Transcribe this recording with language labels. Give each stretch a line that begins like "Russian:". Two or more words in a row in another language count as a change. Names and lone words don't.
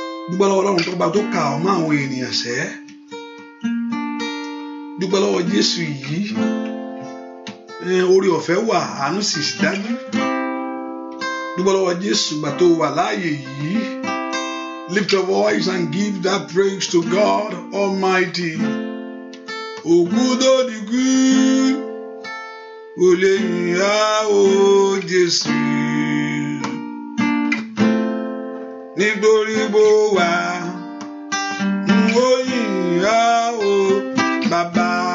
Yoruba: Dúpẹ́ lọ́wọ́ Ọlọ́run tó ọba tó kà ọ́ mọ́ àwọn ènìyàn ṣẹ́. Dúpẹ́ lọ́wọ́ Jésù yìí. Ẹ, oore ọ̀fẹ́ wà, àánú sì dájú. Dúpẹ́ lọ́wọ́ Jésù ìgbà tó wà láàyè yìí.
English: Lift your voice and give that praise to God Almighty.
Yoruba: Ògùn tó di kú, kò lè yìn á o Jésù. Nítorí bó wà, n ó yìn á o Bàbá.